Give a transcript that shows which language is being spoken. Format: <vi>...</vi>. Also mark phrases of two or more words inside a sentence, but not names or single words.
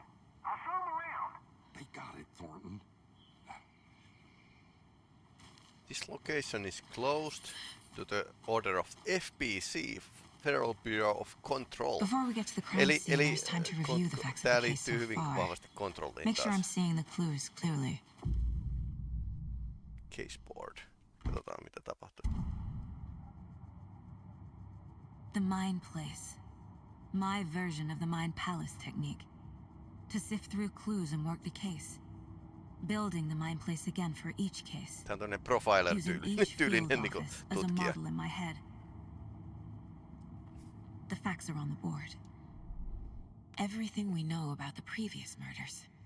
<en>I'll show them around. They got it, Thornton. This location is closed to the order of FBC, Federal Bureau of Control. Before we get to the crime scene, there's time to review the facts of</en> <fi>tää</fi> <en>the case so</en> <fi>liittyy hyvin</fi> <en>far.</en> <fi>vahvasti kontrolliin</fi> <en>Make sure I'm</en> <fi>taas.</fi> <en>seeing the clues clearly. Case board.</en> <fi>Katsotaan mitä tapahtuu.</fi> <en>The Mind Place. My version of the Mind Palace technique. To sift through clues and work the case. Building the Mind Place again for each case.</en> <fi>Tää on tämmönen profiler</fi> <en>Using each field</en> <fi>tyylinen niinku</fi> <en>office as a</en> <fi>tutkija.</fi> <en>model in my head. The facts are on the board. Everything we know about the previous murders.</en>